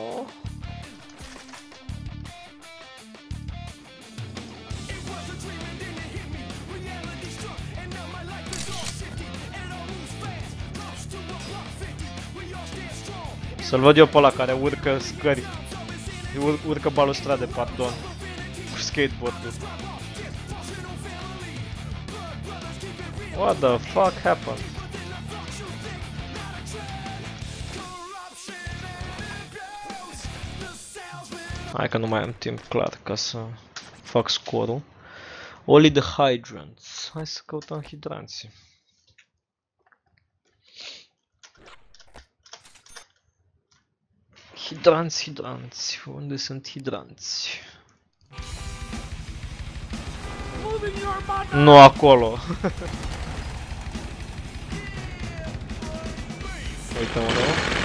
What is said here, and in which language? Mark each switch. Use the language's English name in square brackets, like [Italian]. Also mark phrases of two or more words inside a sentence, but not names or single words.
[Romanian] Să-l văd eu pe ăla care urcă scări. Urcă balustrade, pardon. Cu skateboard-ul. [English] What the fuck happened? [Romanian] Hai că nu mai am timp clar ca să fac scorul. [English] Only the hydrants. [Romanian] Hai să căutăm hidranții. Hidranți. Unde sunt hidranți? Nu acolo. Uite unul.